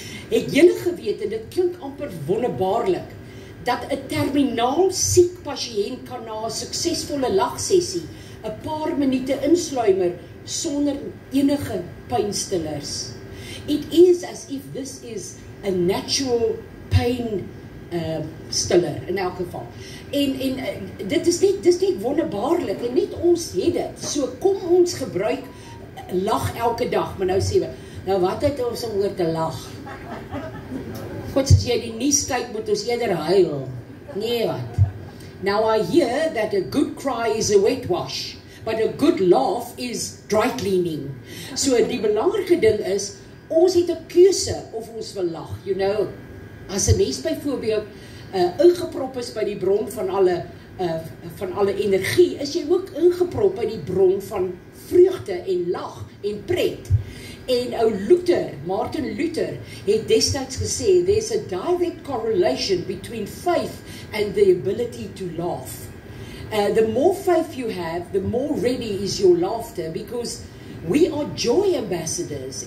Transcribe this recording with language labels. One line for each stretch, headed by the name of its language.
Afrikaans: Het julle geweet, en dit klink amper wonderbaarlik, dat 'n terminaal siek pasiënt kan na 'n suksesvolle lagsessie 'n paar minute insluimer sonder enige pynstillers.
English: It is as if this is a natural pain stiller
Afrikaans: in elk geval. En dit is net wonderbaarlik en net ons het dit. So kom ons gebruik lag elke dag, maar nou sê we, nou wat het ons om oor te lag? God, as jy die nuus kyk, moet ons eerder huil. Nee wat.
English: Now I hear that a good cry is a wet wash, but a good laugh is dry cleaning.
Afrikaans: So die belangrike ding is, ons het 'n keuse of ons wil lag,
English: you know.
Afrikaans: As 'n mens byvoorbeeld ingeprop is by die bron van alle energie, is jy ook ingeprop by die bron van vreugde en lag en pret.
English: En Martin Luther,
Afrikaans: het destyds gesê,
English: there's a direct correlation between faith and the ability to laugh. The more faith you have, the more ready is your laughter, because we are joy ambassadors.